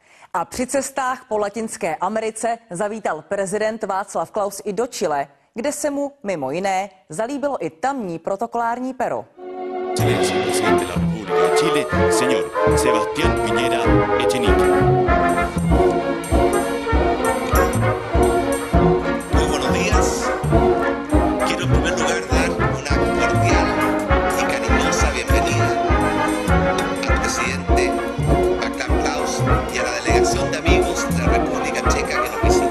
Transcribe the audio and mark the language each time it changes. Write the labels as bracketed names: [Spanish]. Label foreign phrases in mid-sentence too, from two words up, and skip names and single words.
[Czech] A při cestách po Latinské Americe zavítal prezident Václav Klaus i do Chile, kde se mu, mimo jiné, zalíbilo i tamní protokolární pero. [Spanish] Excelência, presidente de la República de Chile, señor Sebastián Piñera Echenique. Muy buenos días. Quiero en primer lugar dar una cordial y cariñosa bienvenida al presidente Václav Klaus y a la delegación de amigos de la República Checa que nos visita.